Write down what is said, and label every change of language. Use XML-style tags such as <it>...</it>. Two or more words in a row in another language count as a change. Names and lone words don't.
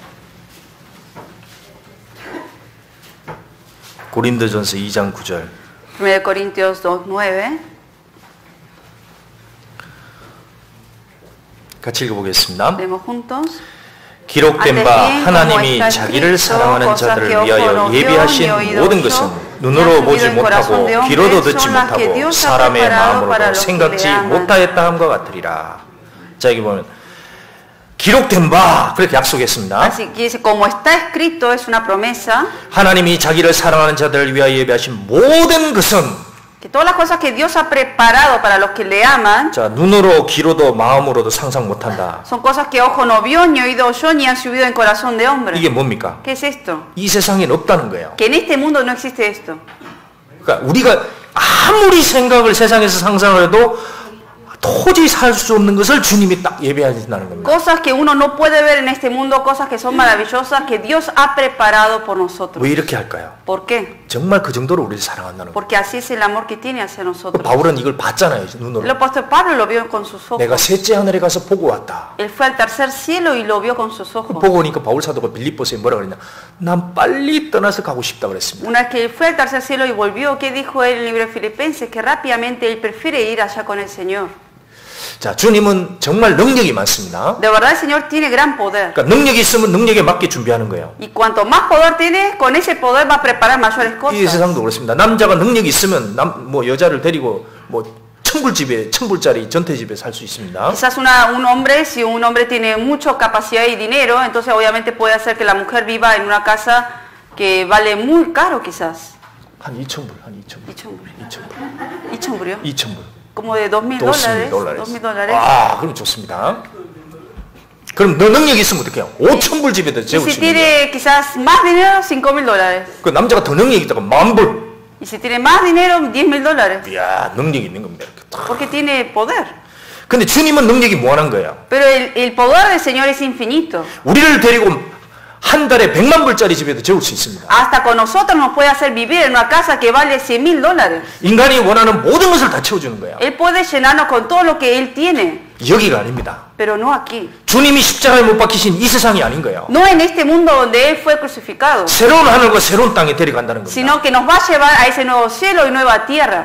<ko>고린도전서 2장 9절.</ko> <es>1 Corintios 2:9.</es> <ko>같이 읽어보겠습니다.</ko> <es>Leemos juntos.</es> <ko>기록된 바 하나님이 자기를 사랑하는 자들을 위하여 예비하신 모든 것은 눈으로 보지 못하고 귀로도 듣지 못하고 사람의 마음으로도 생각지 못하였다 함과 같으리라. 자, 여기 보면 기록된 바 그렇게 약속했습니다.</ko> <es>Así que dice, como está escrito, es una promesa.</es> <ko>하나님이 자기를 사랑하는 자들을 위하여 예비하신 모든 것은</ko> <es>Que todas las cosas que Dios ha preparado para los que le aman</es> <ko>자, 눈으로 귀로도 마음으로도 상상 못한다.</ko> <es>son cosas que ojo no vio, ni oído oyó, ni han subido en corazón de hombre.</es> <ko>이게 뭡니까?</ko> <es>¿Qué es esto?</es> <ko>이 세상엔 없다는 거예요.</ko> <es>Que en este mundo no existe esto.</es> <ko>그러니까 우리가 아무리 생각을 세상에서 상상을 해도 도저히 살 수 없는 것을 주님이 딱 예배하신다는 겁니다.</ko> <es>Cosas que uno no puede ver en este mundo, cosas que son maravillosas, que Dios ha preparado por nosotros.</es> <ko>왜 이렇게 할까요?</ko> <es>¿Por qué?</es> <ko>정말 그 정도로 우리를 사랑한다는 거예요.</ko> <es>Porque así es el amor que tiene hacia nosotros.</es> <ko>바울은 이걸 봤잖아요, 눈으로.</ko> <es>El apóstol Pablo lo vio con sus ojos.</es> <ko>내가 셋째 하늘에 가서 보고 왔다.</ko> <es>Él fue al tercer cielo y lo vio con sus ojos.</es> <ko>보고 오니까 바울 사도가 빌립보서에 뭐라 그랬냐? 난 빨리 떠나서 가고 싶다 그랬습니다.</ko> <es>Una vez que él fue al tercer cielo y volvió, ¿qué dijo él en el libro de Filipenses? Que rápidamente él prefiere ir allá con el Señor.</es> <ko>자, 주님은 정말 능력이 많습니다.</ko> <es>De verdad el Señor tiene gran poder.</es> <ko>그러니까 능력이 있으면 능력에 맞게 준비하는 거예요.</ko> <es>Y cuanto más poder tiene, con ese poder va a preparar mayores</es> <ko>이</ko> <es>cosas.</es> <ko>세상도 그렇습니다. 남자가 능력이 있으면 뭐 여자를 데리고 뭐 천불짜리 전태집에 살 수 있습니다.</ko> <es>Quizás un hombre, si un hombre tiene mucha capacidad y dinero, entonces obviamente puede hacer que la mujer viva en una casa que vale muy caro quizás.</es> <ko>한 2,000불, 한 2,000불. 2,000불이요? 2,000불.</ko> <es>Como de $2,000. $2,000.</es> <ko>아, 그럼 좋습니다. 그럼 너 능력이 있으면 어떡해요? 5,000불 집에다 재울</ko> <es>Y</es> <ko>수</ko> <es>si</es> <ko>있는 거예요.</ko> <es>tiene quizás más dinero, $5,000.</es> <ko>그 남자가 더 능력이 있다가 10,000불.</ko> <es>Y si tiene más dinero, $10,000.</es> <ko>이야, 능력이 있는 겁니다. 이렇게 딱.</ko> <es>Porque tiene poder.</es> <ko>근데 주님은 능력이 무한한 거예요.</ko> <es>Pero el poder del Señor es infinito.</es> <ko>우리를 데리고 한 달에 100만불짜리 집에도 재울 수 있습니다.</ko> <es>Hasta con nosotros nos puede hacer vivir en una casa que vale $100,000.</es> <ko>인간이 원하는 모든 것을 다 채워주는 거예요.</ko> <es>Él puede llenarnos con todo lo que Él tiene.</es> <ko>여기가 아닙니다.</ko> <es>Pero no aquí.</es> <ko>주님이 십자가에 못 박히신 이 세상이 아닌 거예요.</ko> <es>No en este mundo donde Él fue crucificado.</es> <ko>새로운 하늘과 새로운 땅에 데려간다는 겁니다.</ko> <es>Sino que nos va a llevar a ese nuevo cielo y nueva tierra.</es>